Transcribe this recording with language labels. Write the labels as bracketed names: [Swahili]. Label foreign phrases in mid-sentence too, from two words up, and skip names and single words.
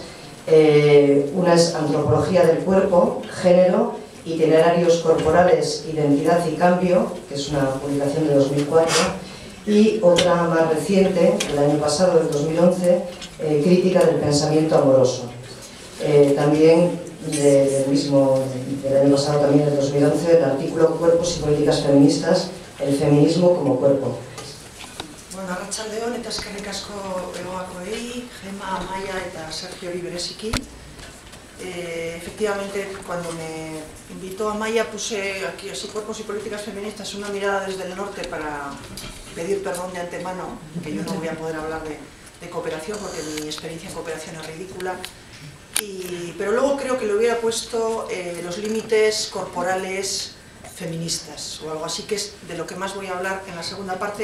[Spanish] Una es Antropología del cuerpo, género, itinerarios corporales, identidad y cambio, que es una publicación de 2004, y otra más reciente, el año pasado, del 2011, Crítica del pensamiento amoroso. También del año pasado, también del 2011, el artículo Cuerpos y políticas feministas, el feminismo como cuerpo. [Basque] Bueno, arratsaldeon eta eskerrik asko egoakoei, Gema, Amaia eta Sergio bereziki. [Spanish] Efectivamente, cuando me invitó Amaia, puse aquí así Cuerpos y políticas feministas, una mirada desde el norte para pedir perdón de antemano, que yo no voy a poder hablar de cooperación porque mi experiencia en cooperación es ridícula. Pero luego creo que le hubiera puesto los límites corporales feministas o algo así, que es de lo que más voy a hablar en la segunda parte.